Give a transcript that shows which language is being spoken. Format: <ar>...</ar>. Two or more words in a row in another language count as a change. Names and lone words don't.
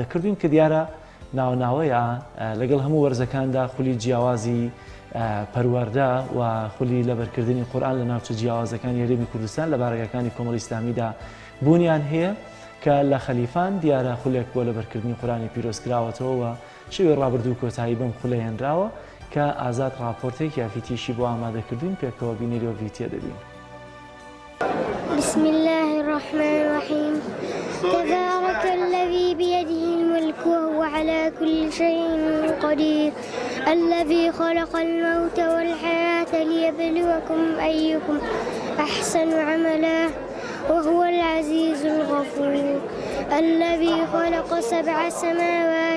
<ckb>کردوین کە دیارە ناوناوەیە لەگەڵ هەموو وەرزەکاندا خولی جیاوازی پەروەردە و خولی لەبەرکردنی قورآن لە ناوچە جیاوازەکانی هەرێمی کوردستان لە بارگەکانی کۆمەڵی ئیسلامیدا بوونیان هەیە کە لە خەلیفان دیارە خولێک بۆ لەبەرکردنی قورآنی پیرۆز کراوەتەوە و شێوەی ڕابردوو کۆتایی بەم خولە هێنراوە کە ئازاد راپۆرتێک یافیتیشی بۆ ئامادە کردوین پێکەوە بینیرەوە ڤیدیۆ دەبین.</ckb> <ar>بسم الله الرحمن الرحيم تبارك الذي بيده الملك وهو على كل شيء قدير الذي خلق الموت والحياة ليبلوكم أيكم أحسن عملا وهو العزيز الغفور الذي خلق 7 سماوات</ar>